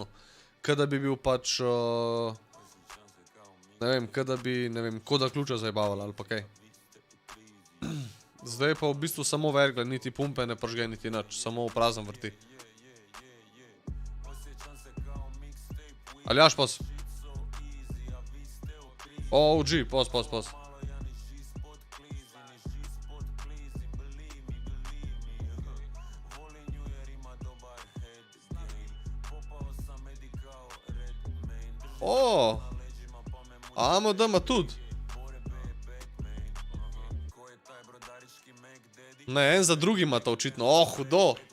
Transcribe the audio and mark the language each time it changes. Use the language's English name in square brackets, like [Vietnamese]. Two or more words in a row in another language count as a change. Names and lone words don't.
[Slovenian] Kada bi bil pač, ne vem, kada bi, ne vem, koda ključa zajebavala ali pa kaj. Zdaj pa v bistvu samo vergle, niti pumpe ne prižge, niti nič, samo v prazen vrti. Aljaš, pos. OG, pos. O, AMD ima tudi. Ne, en za drugim ima to očitno, hudo.